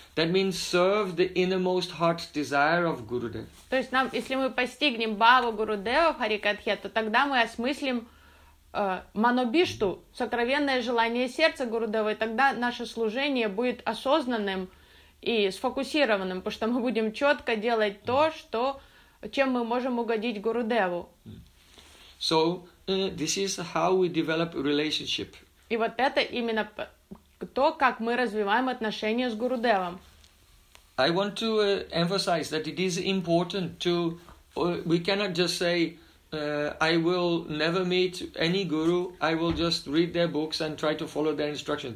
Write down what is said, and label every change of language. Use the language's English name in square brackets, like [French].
[English] That means serve the innermost heart's desire of Gurudev. [Russian] То есть нам, если мы постигнем бхаву Гурудева в харикатхе, то тогда мы осмыслим манобишту, сокровенное желание сердца Гурудева, и тогда наше служение будет осознанным и сфокусированным, потому что мы будем четко делать то, что, чем мы можем угодить Гурудеву. [English] So, this is how we develop relationship. [Russian] И вот это именно то, как мы развиваем отношения с Гурудевом. [English] I want to emphasize that it is important to... We cannot just say... I will never meet any guru. I will just read their books and try to follow their instructions.